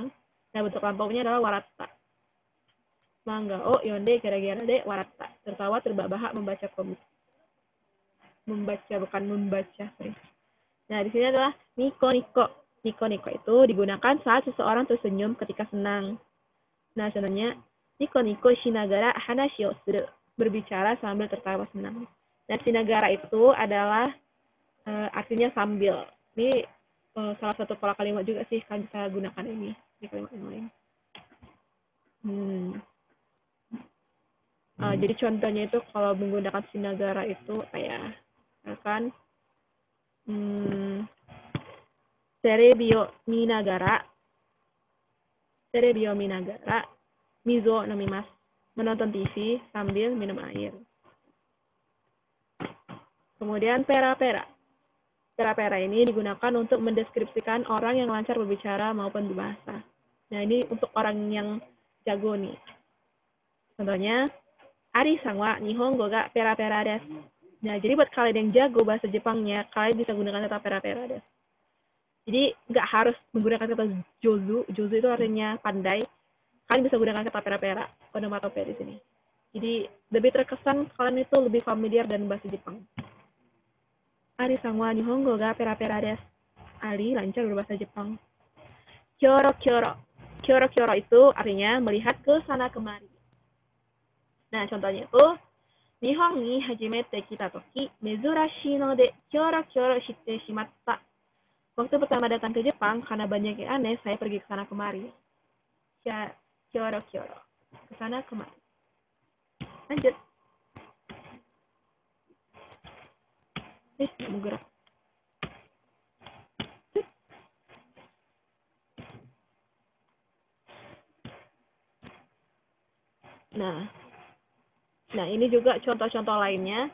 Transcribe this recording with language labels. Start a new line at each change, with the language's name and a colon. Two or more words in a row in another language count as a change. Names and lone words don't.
Indonesian: Nah, bentuk lampaunya adalah warata.
Japanese: 漫画を読んでガラガラで笑った.
Indonesian: Tertawa terbahak-bahak membaca komik. Membaca bukan membaca. Nah, di sini adalah niko-niko. Niko-niko itu digunakan saat seseorang tersenyum ketika senang.
Japanese: Nah, contohnya, にこにこしながら話をする.
Indonesian: Berbicara sambil tertawa senang. Nah, shinagara itu adalah artinya sambil. Ini salah satu pola kalimat juga sih, kan bisa gunakan ini di kalimat yang lain. Jadi contohnya itu kalau menggunakan shinagara itu kayak, misalkan,
Japanese: テレビを見ながら、水を飲みます,
Indonesian: menonton TV sambil minum air. Kemudian pera-pera. Pera-pera ini digunakan untuk mendeskripsikan orang yang lancar berbicara maupun berbahasa. Nah, ini untuk orang yang jago nih. Contohnya,
Japanese: アリさんは日本語がペラペラです.
Indonesian: Nah, jadi buat kalian yang jago bahasa Jepangnya, kalian bisa gunakan kata
Japanese: ペラペラです.
Indonesian: Jadi, nggak harus menggunakan kata jozu. Jozu itu artinya pandai. Kalian bisa gunakan kata pera-pera, onomatope di sini. Jadi, lebih terkesan kalian itu lebih familiar dengan bahasa Jepang.
Japanese: アリさんは日本語がペラペラです.
Indonesian: Ari lancar berbahasa Jepang.
Japanese: キョロキョロ.
Indonesian: Kyoro-kyoro itu artinya melihat ke sana kemari. Nah, contohnya itu,
Japanese: 日本に初めて来た時, 珍しいのでキョロキョロしてしまった.
Indonesian: Waktu pertama datang ke Jepang, karena banyak yang aneh, saya pergi ke sana kemari.
Japanese: キョロキョロ.
Indonesian: Ke sana kemari. Lanjut. Nggak mau gerak. Nah, ini juga contoh-contoh lainnya.